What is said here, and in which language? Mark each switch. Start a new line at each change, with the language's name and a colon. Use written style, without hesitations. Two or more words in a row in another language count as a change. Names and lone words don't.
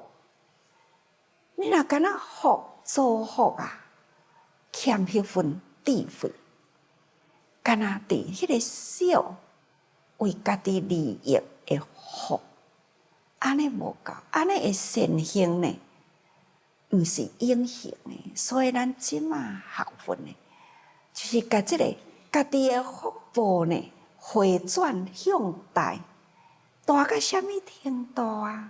Min Nan Chinese: 你若敢若福做福啊，欠迄份智慧，敢若伫迄个小为家己利益的福，安尼无够，安尼的善行呢，毋是永恒的。所以咱即马学佛呢，就是甲即个家己的福报呢，回转向大，大到什么程度啊？